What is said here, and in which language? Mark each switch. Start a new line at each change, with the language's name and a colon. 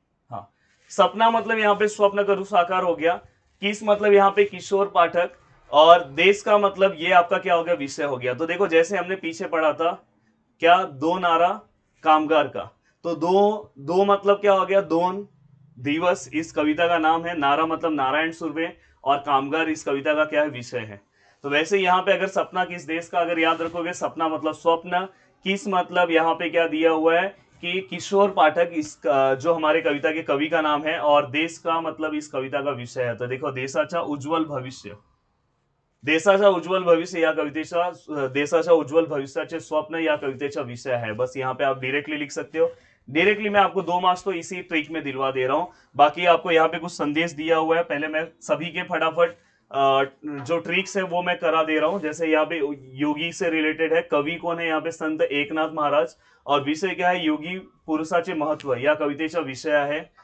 Hindi: हाँ, सपना मतलब यहाँ पे स्वप्न करूं साकार हो गया, किस मतलब यहाँ पे किशोर पाठक, और देश का मतलब ये आपका क्या हो गया, विषय हो गया। तो देखो जैसे हमने पीछे पढ़ा था क्या, दो नारा कामगार का, तो दो दो मतलब क्या हो गया, दोन दिवस इस कविता का नाम है, नारा मतलब नारायण सुर्वे, और कामगार इस कविता का क्या है, विषय है। तो वैसे यहाँ पे अगर सपना किस देश का अगर याद रखोगे, सपना मतलब स्वप्न, किस मतलब यहाँ पे क्या दिया हुआ है कि किशोर पाठक इस जो हमारे कविता के कवि का नाम है, और देश का मतलब इस कविता का विषय है। तो देखो
Marathi: देशाचा उज्ज्वल भविष्य, देशाचा उज्ज्वल भविष्य या कवितेचा, देशाच्या उज्ज्वल भविष्याचे स्वप्न या कवितेचा विषय है।
Hindi: बस यहाँ पे आप डायरेक्टली लिख सकते हो। डायरेक्टली मैं आपको 2 मार्क्स तो इसी ट्रिक में दिलवा दे रहा हूं, बाकी आपको यहाँ पे कुछ संदेश दिया हुआ है, पहले मैं सभी के फटाफट जो ट्रिक्स है वो मैं करा दे रहा हूं। जैसे यहाँ पे योगी से रिलेटेड है, कवि कौन है यहाँ पे, संत एकनाथ महाराज, और विषय क्या है,
Marathi: योगी पुरुषाचे महत्व या कवितेचा
Hindi: विषय है।